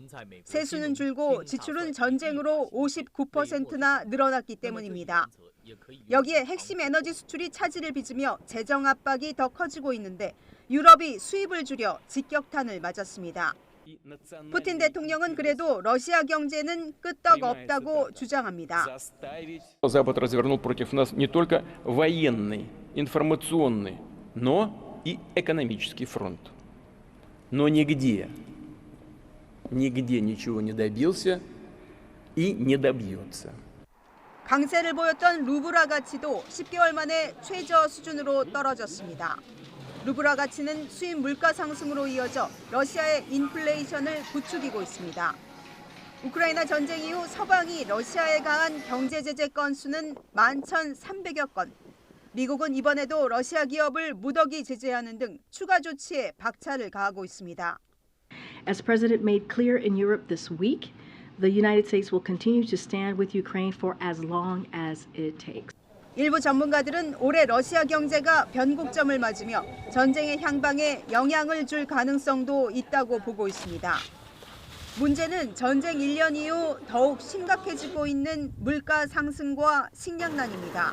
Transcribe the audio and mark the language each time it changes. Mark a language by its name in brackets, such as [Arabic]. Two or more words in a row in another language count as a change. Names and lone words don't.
[Korean] 세수는 줄고 지출은 전쟁으로 59%나 늘어났기 때문입니다. 여기에 핵심 에너지 수출이 차질을 빚으며 재정 압박이 더 커지고 있는데 유럽이 수입을 줄여 직격탄을 맞았습니다. 푸틴 대통령은 그래도 러시아 경제는 끄떡 없다고 주장합니다. [Russian] Запад развернул против нас не только военный, информационный, но и экономический фронт. Но нигде нигде ничего не добился и не добьется. [Korean] 강세를 보였던 루브라 가치도 10개월 만에 최저 수준으로 떨어졌습니다. 루브라 가치는 수입 물가 상승으로 이어져 러시아의 인플레이션을 부추기고 있습니다. 우크라이나 전쟁 이후 서방이 러시아에 가한 경제 제재 건수는 11,300여 건. 미국은 이번에도 러시아 기업을 무더기 제재하는 등 추가 조치에 박차를 가하고 있습니다. [English] As the President made clear in Europe this week, the United States will continue to stand with Ukraine for as long as it takes. [Korean] 일부 전문가들은 올해 러시아 경제가 변곡점을 맞으며 전쟁의 향방에 영향을 줄 가능성도 있다고 보고 있습니다. 문제는 전쟁 1년 이후 더욱 심각해지고 있는 물가 상승과 식량난입니다.